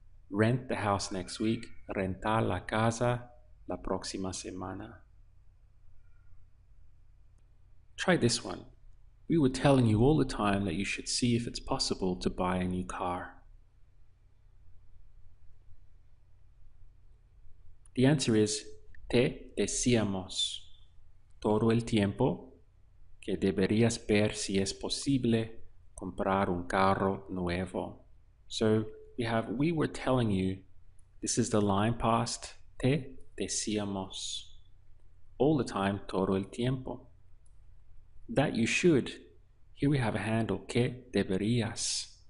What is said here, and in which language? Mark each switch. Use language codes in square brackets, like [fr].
[en] Rent the house next week, [es] rentar la casa la próxima semana. [en] Try this one. We were telling you all the time that you should see if it's possible to buy a new car. The answer is [es] te decíamos todo el tiempo que deberías ver si es posible comprar un carro nuevo. [en] So we were telling you, this is the line past, [es] te decíamos [en] all the time, [es] todo el tiempo. [en] That you should. Here we have a handle, [es] que deberías.